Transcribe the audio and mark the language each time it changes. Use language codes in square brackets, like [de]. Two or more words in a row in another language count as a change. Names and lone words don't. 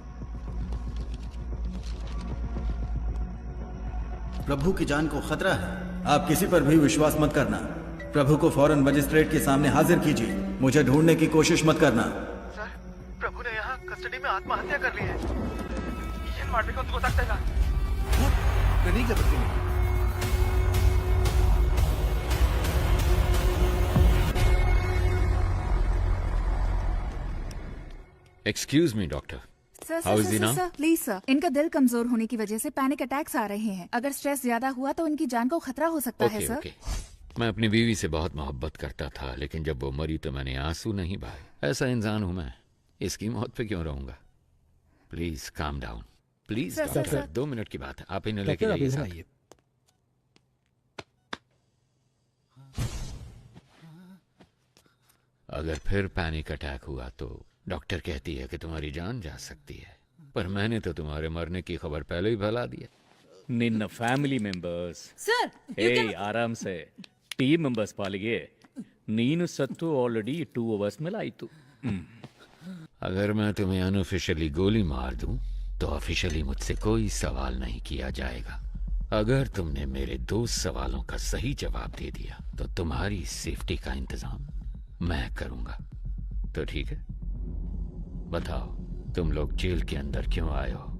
[hi] प्रभु की जान को खतरा है, आप किसी पर भी विश्वास मत करना। प्रभु को फौरन मजिस्ट्रेट के सामने हाजिर कीजिए, मुझे ढूंढने की कोशिश मत करना। सर, प्रभु ने यहाँ कस्टडी में आत्महत्या कर ली है। [kn] ಏನ್ ಮಾಡ್ಬೇಕು ಅಂತ ಗೊತ್ತಾಗ್ತಾ ಇಲ್ಲ। [en] excuse me doctor, [hi] सर [en] How is [hi] सर [en] he [hi] सर [en] now? [hi] सर प्लीज सर, इनका दिल कमजोर होने की वजह से [en] panic attacks [hi] आ रहे हैं। अगर स्ट्रेस ज्यादा हुआ तो इनकी जान को खतरा हो सकता है सर। ओके। मैं अपनी बीवी से बहुत मोहब्बत करता था, लेकिन जब वो मरी तो मैंने आंसू नहीं बहाए। ऐसा इंसान हूं मैं, इसकी मौत पे क्यों रहूंगा? [en] please calm down, please [hi] सर, डॉक्टर। सर। 2 मिनट की बात है, आप इन्हें लेके जाइए साथ। अगर फिर [en] panic attack [hi] हुआ तो डॉक्टर कहती है कि तुम्हारी जान जा सकती है, पर मैंने तो तुम्हारे मरने की खबर पहले ही फैला दी है। [kn] ನಿನ್ನ [en] family members [hi] सर, आराम से [en] team members [kn] ಪಾಲಿಗೆ ನೀನು ಸತ್ತು [en] already 2 hours [kn] ಮೇಲೆ ಆಯ್ತು। [hi] अगर मैं तुम्हें अनऑफिशियली गोली मार दूं तो ऑफिशियली मुझसे कोई सवाल नहीं किया जाएगा। अगर तुमने मेरे 2 सवालों का सही जवाब दे दिया तो तुम्हारी सेफ्टी का इंतजाम मैं करूंगा। तो ठीक है, बताओ तुम लोग जेल के अंदर क्यों आए हो?